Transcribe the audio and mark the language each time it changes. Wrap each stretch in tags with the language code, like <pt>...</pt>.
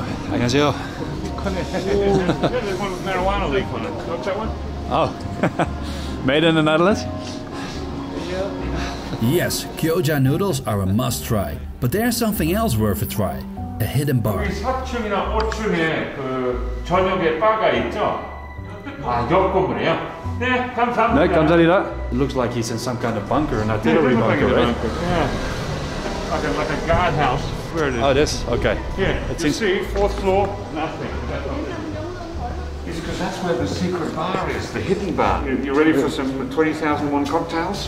<ko>안녕하세요.</ko> <en>There's one with marijuana leaf on it. What's that one? Oh, made in the Netherlands? Yes, gyoja noodles are a must-try, but there's something else worth a try. A hidden bar.</en> <ko>4층이나 5층에 그 저녁에 바가 있죠? 아, 옆 건물이에요? 네, 감사합니다. No, 감사합니다.</ko> <en>It looks like he's in some kind of bunker, an artillery bunker, right? Yeah. Like a guardhouse. Where it is. Oh, this? Okay. Yeah, It you seems- see, 4th floor, nothing. It's because that's where the secret bar is, the hidden bar. You ready for some 20,001 cocktails?</en>